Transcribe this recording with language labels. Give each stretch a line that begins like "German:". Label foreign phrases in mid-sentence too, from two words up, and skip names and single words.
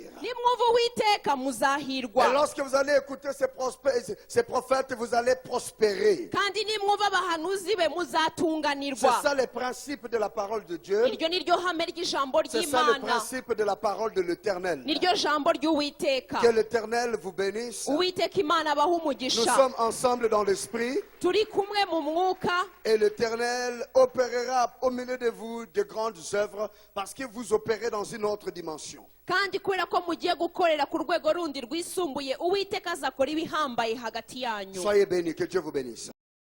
Kinyarwanda: nimwumva uwiteka
French: Et
Kinyarwanda: muzahirwa,
French: lorsque vous allez écouter ces prophètes, vous allez prospérer.
Kinyarwanda: kandi nimwumva abahanuzi be
French: C'est
Kinyarwanda: muzatunganirwa.
French: ça le principe de la parole de Dieu.
Kinyarwanda: iryo ni ryo hame ry'ijambo
French: C'est ça le
Kinyarwanda: ry'imana,
French: principe de la parole de l'Éternel.
Kinyarwanda: ni ryo jambo ry'uwiteka.
French: Que l'Éternel vous bénisse.
Kinyarwanda: uwiteka imana abaha
French: Nous
Kinyarwanda: umugisha.
French: sommes ensemble dans l'esprit
Kinyarwanda: turi kumwe mu mwuka,
French: et l'Éternel opérera au milieu de vous de grandes œuvres parce que vous opérez dans une autre dimension.
Kinyarwanda: kandi kubera ko mugiye gukorera ku rwego rundi rwisumbuye, uwiteka azakora ibihambaye hagati yanyu.
French: Soyez bénis, que Dieu vous bénisse.